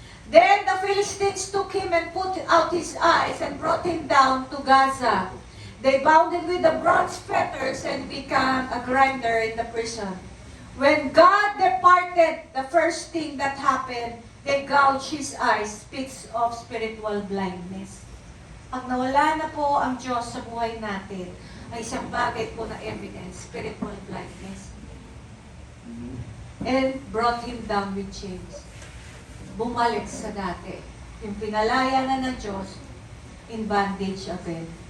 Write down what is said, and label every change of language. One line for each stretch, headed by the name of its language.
English: Then the Philistines took him and put out his eyes and brought him down to Gaza. They bound him with the bronze fetters and became a grinder in the prison. When God departed, the first thing that happened, they gouged his eyes, speaks of spiritual blindness.
Filipino: Pag nawala na po ang Diyos sa buhay natin, ay isang bagay po na evidence,
English: spiritual blindness. And brought him down with chains.
Filipino: Bumalik sa dati. Yung pinalaya na ng Diyos,
English: in bondage again.